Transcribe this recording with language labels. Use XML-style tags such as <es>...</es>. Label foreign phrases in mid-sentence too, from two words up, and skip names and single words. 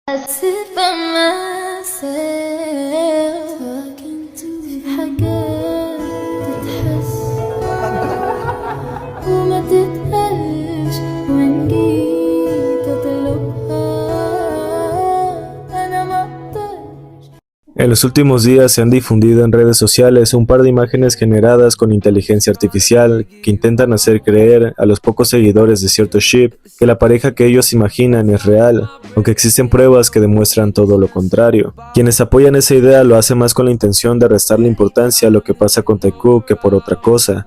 <en>sit by myself talking to</en> <ar>في حاجات تتحس وما تتقالش وإن جيت أطلبها أنا ما أقدرش.</ar> <es>En los últimos días se han difundido en redes sociales un par de imágenes generadas con inteligencia artificial que intentan hacer creer a los pocos seguidores de cierto ship que la pareja que ellos imaginan es real, aunque existen pruebas que demuestran todo lo contrario. Quienes apoyan esa idea lo hacen más con la intención de restarle importancia a lo que pasa con Taekook que por otra cosa.</es>